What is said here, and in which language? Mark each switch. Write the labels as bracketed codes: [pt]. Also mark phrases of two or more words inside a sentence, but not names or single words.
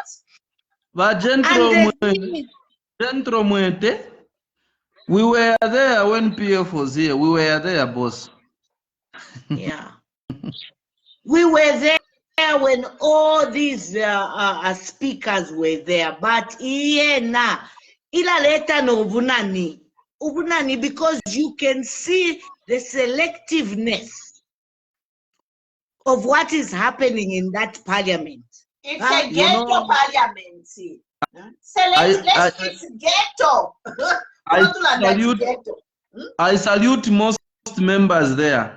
[en] But Gentlemen, we were there when PF was here. We were there, boss. Yeah. We were there when all these speakers were there. [bem] But ila leta no ubunani, [en] because you can see the selectiveness of what is happening in that parliament. It's a ghetto parliament. It's ghetto. I salute most members there.